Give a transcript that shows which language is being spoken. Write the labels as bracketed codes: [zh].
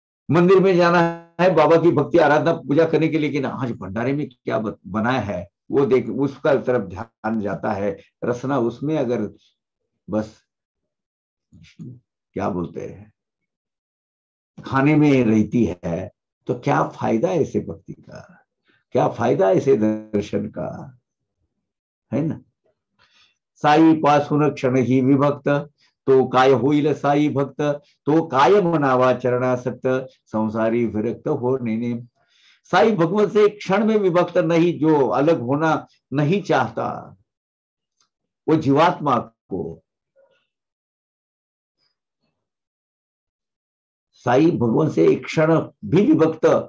[hi] मंदिर में जाना है बाबा की भक्ति आराधना पूजा करने के लिए, लेकिन आज भंडारे में क्या बनाया है वो देख, उसका तरफ ध्यान जाता है। रसना उसमें अगर बस क्या बोलते हैं खाने में रहती है, तो क्या फायदा ऐसे भक्ति का, क्या फायदा ऐसे दर्शन का, है ना। [mr] साई पासून क्षण ही विभक्त, तो काय होईल साई भक्त, तो काय म्हणावा चरणासक्त, संसारी विरक्त हो नेने। [hi] साई भगवान से एक क्षण में विभक्त नहीं, जो अलग होना नहीं चाहता, वो जीवात्मा को साई भगवान से एक क्षण भी विभक्त